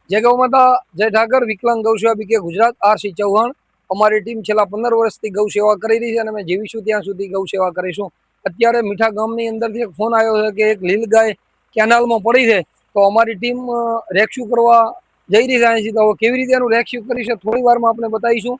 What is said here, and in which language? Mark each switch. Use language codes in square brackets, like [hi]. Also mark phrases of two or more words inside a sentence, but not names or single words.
[hi] जय गौ माता, जय ठाकर, विकलांग गौसेवा बीके गुजरात, आरसी चौहान। [gu] અમારી ટીમ છેલ્લા 15 વર્ષથી ગૌ સેવા કરી રહી છે અને અમે જીવીશું ત્યાં સુધી ગૌ સેવા કરીશું। અત્યારે મીઠા ગામની અંદરથી એક ફોન આવ્યો છે કે એક લીલ ગાય કેનાલમાં પડી છે, તો અમારી ટીમ રેસ્ક્યુ કરવા જઈ રહી છે અહીંથી। તો કેવી રીતે એનું રેસ્ક્યુ કરી છે થોડી વારમાં આપણે બતાવીશું।